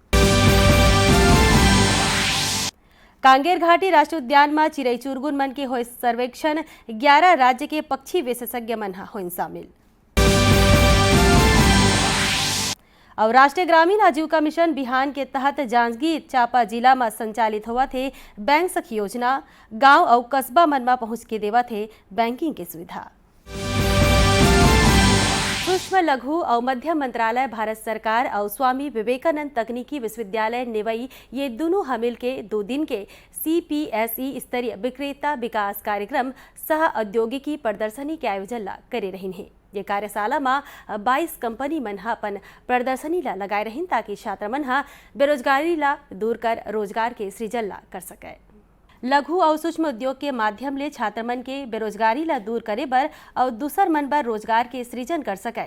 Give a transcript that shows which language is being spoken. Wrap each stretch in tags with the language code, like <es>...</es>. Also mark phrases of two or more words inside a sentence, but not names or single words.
<hne>कांगेर घाटी राष्ट्रीय उद्यान में चिरई चुरगुन मन के हुई सर्वेक्षण। 11 राज्य के पक्षी विशेषज्ञ मन हा हुई शामिल। और राष्ट्रीय ग्रामीण आजीविका मिशन बिहान के तहत जांजगीर चांपा जिला में संचालित हुआ थे बैंक सखी योजना। गांव और कस्बा मन में पहुंच के देवा थे बैंकिंग की सुविधा। सूक्ष्म लघु और मध्यम मंत्रालय भारत सरकार और स्वामी विवेकानंद तकनीकी विश्वविद्यालय निवई ये दोनों मिल के 2 दिन के CPSE स्तरीय विक्रेता विकास कार्यक्रम सह औद्योगिकी प्रदर्शनी के आयोजन ला करे रही है। ये कार्यशाला में 22 कंपनी मन हा अपन प्रदर्शनी ला लगाए रही ताकि छात्र मन हा बेरोजगारी ला दूर कर रोजगार के सृजन ला कर सके। लघु और सूक्ष्म उद्योग के माध्यम ले छात्र मन के बेरोजगारी ला दूर करे बर और दूसर मन बर रोजगार के सृजन कर सके।</hne>